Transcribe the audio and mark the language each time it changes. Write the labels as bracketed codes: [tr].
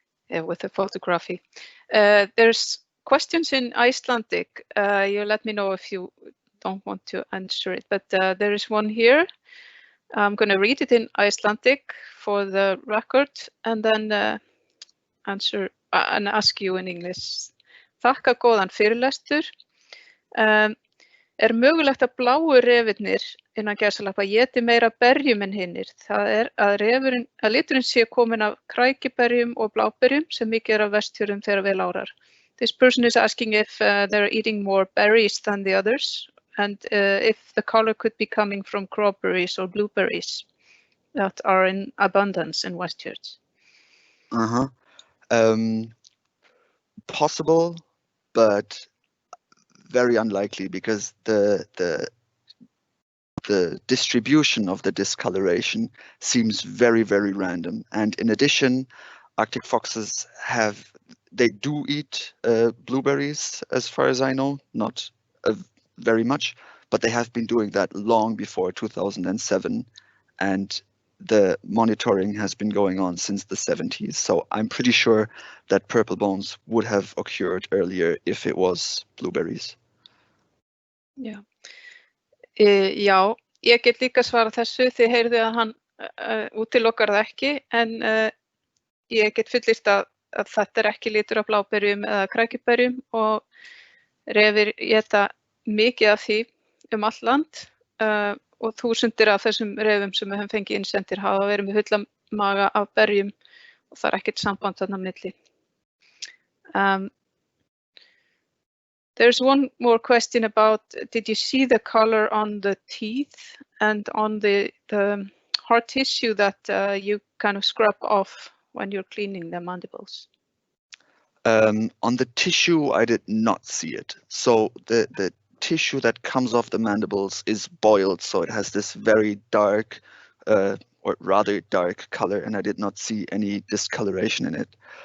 [en] Yeah, with the photography. There's questions in Icelandic. You let me know if you don't want to answer it, but there is one here. I'm going to read it in Icelandic for the record and then answer and ask you in English. [is] Þakka góðan fyrirlestur. Mögulegt að bláu refirnir innan gæsalappa éti meira berjum en hinnir. Það að liturinn sé kominn af krækiberjum og bláberjum sem mikið af Vestfjörðum þegar vel árar. [en] This person is asking if they're eating more berries than the others and if the color could be coming from crowberries or blueberries that are in abundance in Westfjords. Possible, but very unlikely because the distribution of the discoloration seems very, very random. And in addition, Arctic foxes they do eat blueberries, as far as I know, not very much, but they have been doing that long before 2007. And the monitoring has been going on since the 70s. So I'm pretty sure that purple bones would have occurred earlier if it was blueberries. [is] Já. Já, ég get líka svarað þessu. Þið heyrðu að hann útilokar það ekki, en ég get fullyrt að þetta ekki litur af bláberjum eða krækiberjum og refir éta mikið af því allt land og þúsundir af þessum refum sem við höfum fengið innsendir hafa verið með fulla maga af berjum og það ekkert samband þarna á milli. [en] There's one more question about, did you see the color on the teeth and on the hard tissue that you kind of scrub off when you're cleaning the mandibles? On the tissue, I did not see it. So the tissue that comes off the mandibles is boiled, so it has this very dark, or rather dark color, and I did not see any discoloration in it.